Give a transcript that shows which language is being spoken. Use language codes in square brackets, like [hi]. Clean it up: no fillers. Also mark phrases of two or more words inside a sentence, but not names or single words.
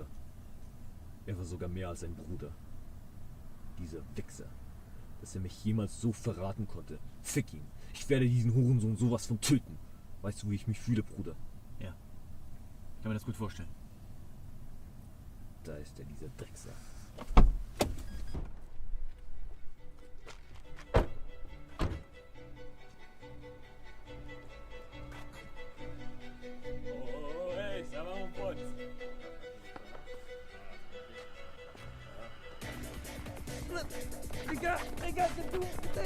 [de] Er war sogar mehr als ein Bruder. Dieser Wichser, dass er mich jemals so verraten konnte. Fick ihn. Ich werde diesen Hurensohn sowas von töten. Weißt du, wie ich mich fühle, Bruder? Ja. Ich kann mir das gut vorstellen. Da ist er, dieser Drecksack. [fr] Oh, hey, ça va, mon pote? Les gars, c'est tout, putain.